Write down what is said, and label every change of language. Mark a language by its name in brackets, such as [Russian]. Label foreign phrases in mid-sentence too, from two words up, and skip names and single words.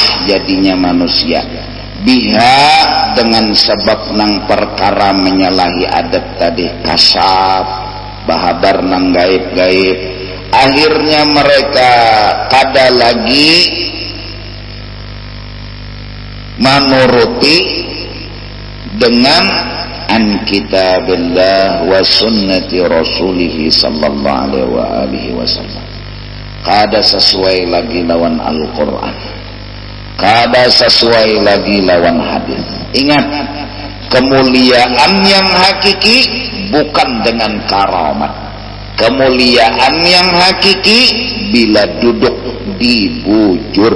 [Banjar] jadinya manusia biha dengan sebab nang perkara menyalahi adat tadi kasab bahadar nang gaib-gaib akhirnya mereka kada lagi menuruti dengan [Arabic] عن كتاب الله وسنة رسوله صلى الله عليه وسلم. [Banjar] Kada sesuai lagi lawan Al-Quran, kada sesuai lagi lawan hadis. Ingat, kemuliaan yang hakiki bukan dengan karamat. Kemuliaan yang hakiki bila duduk di bujur.